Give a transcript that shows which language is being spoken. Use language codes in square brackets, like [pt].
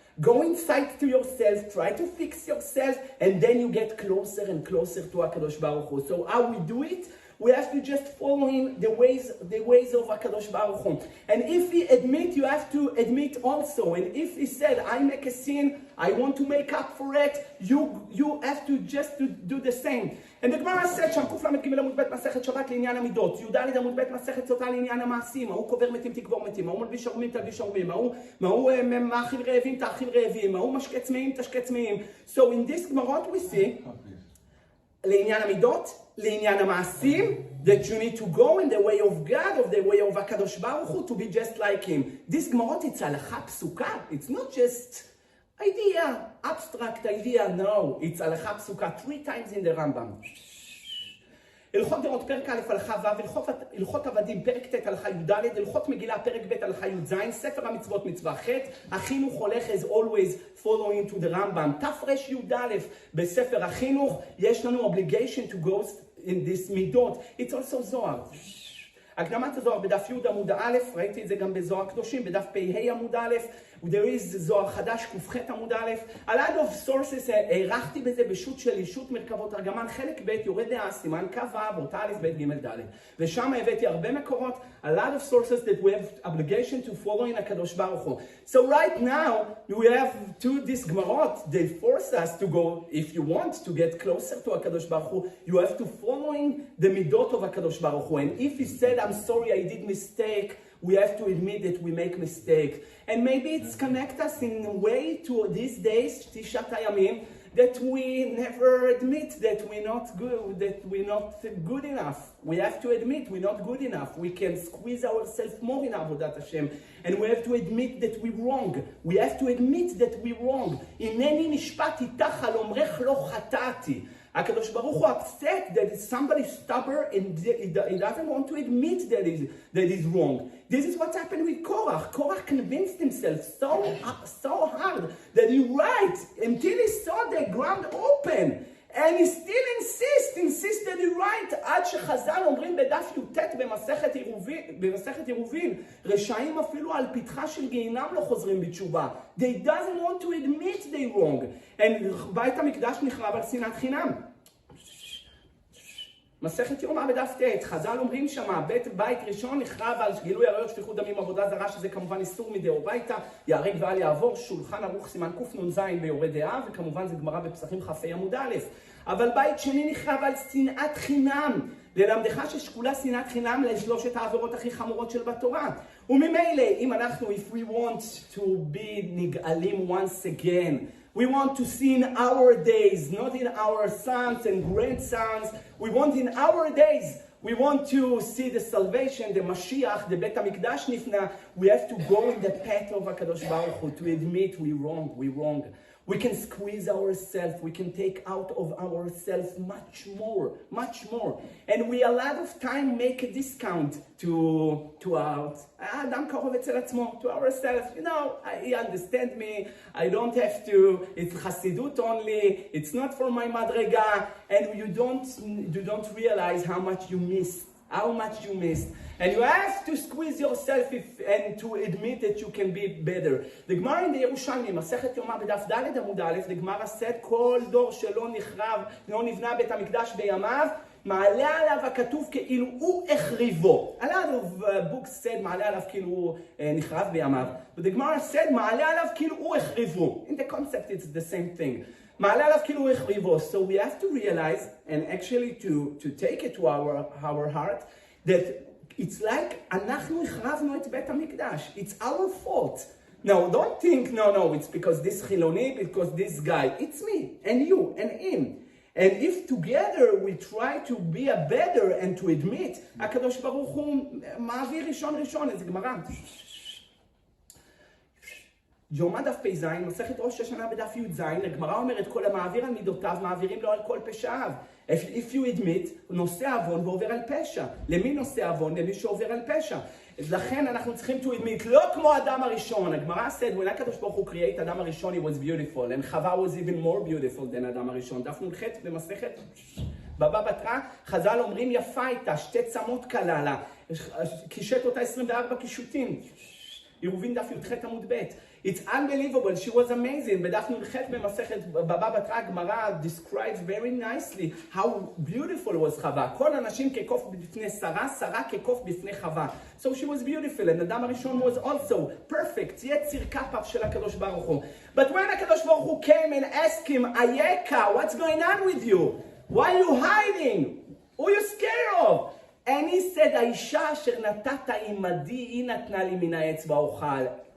[en] Go inside to yourself, try to fix yourself, and then you get closer and closer to HaKadosh Baruch Hu. So how we do it? We have to just follow him the ways of HaKadosh Baruch Hu. And if he admit, you have to admit also. And if he said, I make a sin, I want to make up for it, you have to just do the same. And the Gemara said, [he] שם קל"ג עמוד ב' מסכת שבת לעניין המידות, י"ד עמוד ב' מסכת סוטה לעניין המעשים, ההוא קובר מתים תקבור מתים, ההוא מלביש עורמים תלביש עורמים, ההוא מאכיל רעבים תאכיל רעבים, ההוא משקה צמאים תשקה צמאים. [en] So in this Gemara we see, [he] לעניין המידות, לעניין המעשים, [en] that you need to go in the way of God, of the way of HaKadosh Baruch Hu, to be just like him. This Gemara, it's הלכה פסוקה. It's not just idea, abstract idea, no. It's הלכה פסוקה 3 times in the Rambam. [he] הלכות דעות פרק א' הלכה ו', הלכות עבדים פרק ט' הלכה י"ד, הלכות מגילה פרק ב' הלכה י"ז, ספר המצוות מצווה ח', החינוך הולך [en] as always following to the Rambam. [he] תר"י בספר החינוך יש לנו [en] obligation to go in this [he] מידות. [en] It's also זוהר. [he] הקדמת הזוהר בדף י' עמוד א', ראיתי את זה גם בזוהר קדושים, בדף פ"ה עמוד א', [en] there is [he] זוהר חדש ק"ח עמוד א', [en] a lot of sources, [he] הערכתי בזה בשו"ת שלי, שו"ת מרכבות ארגמן, חלק ב' יורד דעה, סימן כ"ו, אותה א' ב' ג' ד', ושם הבאתי הרבה מקורות, [en] a lot of sources that we have obligation to follow in [he] הקדוש ברוך הוא. [en] So right now, we have these גמרות, they force us to go, if you want to get closer to הקדוש ברוך הוא, you have to following the מידות of הקדוש ברוך הוא, and if he said, I'm sorry, I did mistake, we have to admit that we make mistake. And maybe it's connect us in a way to these days, Tishat Hayamim, that we never admit that we're not good enough. We have to admit we're not good enough. We can squeeze ourselves more in Avodat Hashem. And we have to admit that we're wrong. We have to admit that we're wrong. [he] Ineni nishpati tachal omrech lo chatati. [en] HaKadosh Baruch Hu upset that somebody stubborn and he doesn't want to admit that he's wrong. This is what happened with Korach. Korach convinced himself so hard that he right until he saw the ground open. And he still insists that he's right. [he] עד שחז"ל אומרים בדף י"ט במסכת עירובין, רשעים אפילו על פתחה של גיהינם לא חוזרים בתשובה. [en] They doesn't want to admit they're wrong. [he] And בית המקדש נחרב על שנאת חינם. מסכת יומא בדף ט', חז"ל אומרים שמה, בית ראשון נחרב על גילוי עריות, שפיכות דמים, עבודה זרה, שזה כמובן איסור מדאורייתא, ייהרג ואל יעבור, שולחן ערוך סימן קנ"ז ביורה דעה, וכמובן זה גמרא בפסחים כ"ה עמוד א'. אבל בית שני נחרב על שנאת חינם, ללמדך ששקולה שנאת חינם לשלושת העבירות הכי חמורות של בתורה. וממילא, אם אנחנו, [en] if we want to be נגאלים once again, we want to see in our days, not in our sons and grandsons. We want in our days. We want to see the salvation, the Mashiach, the Bet HaMikdash Nifna. We have to go in the path of HaKadosh Baruch Hu to admit we're wrong. We can squeeze ourselves. We can take out of ourselves much more. And we a lot of time make a discount to [he] האדם קרוב אצל עצמו, [en] to ourselves. You know, he understand me. I don't have to. It's Hasidut only. It's not for my madrega. And you don't realize how much you missed. And you have to squeeze yourself and to admit that you can be better. The Gemara in the Yerushalmi, [he] מסכת יומא בדף ד' עמוד א', [en] the Gemara said, [he] כל דור שלא נחרב, לא נבנה בית המקדש בימיו, מעלה עליו הכתוב כאילו הוא החריבו. [en] A lot of books said [he] מעלה עליו כאילו הוא נחרב בימיו. [en] But the Gemara said [he] מעלה עליו כאילו הוא החריבו. [en] In the concept it's the same thing. [he] מעלה עליו כאילו החריבו. [en] So we have to realize, and actually to take it to our heart, that it's like [he] אנחנו החרבנו את בית המקדש. [en] It's our fault. No, don't think, no, it's because this חילוני, because this guy. It's me, and you, and him. And if together we try to be a better and to admit, [he] הקדוש ברוך הוא מעביר ראשון, איזה גמרא. יומא דף פ"ז, מסכת ראש השנה בדף י"ז, הגמרא אומרת, כל המעביר על מידותיו, מעבירים לו על כל פשעיו. [en] If you admit, [he] נושא עוון ועובר על פשע. למי נושא עוון? למי שעובר על פשע. אז לכן אנחנו צריכים [en] to admit, [he] לא כמו אדם הראשון. [en] הגמרא said, when הקדוש ברוך הוא create אדם הראשון, he was beautiful, and חווה was even more beautiful than אדם הראשון. [he] דף נ"ח במסכת בבא בתרא, חז"ל אומרים, יפה הייתה, שתי צמות קלה לה, קישט אותה 24 קישוטים. עירובין דף י"ח עמוד ב'. [en] It's unbelievable, she was amazing. [he] בדף נ"ח במסכת בבא בתרא, הגמרא [en] describes very nicely how beautiful was [he] חווה. כל אנשים כקוף בפני שרה, שרה כקוף בפני חווה. [en] So she was beautiful, and אדם הראשון was also perfect, [he] יציר כפיו של הקדוש ברוך הוא. [en] But when הקדוש ברוך הוא came and asked him, Ayeka, what's going on with you? Why are you hiding? Who are you scared of? And he said, [he] האישה אשר נתת עמדי, היא נתנה לי מן העץ ואוכל.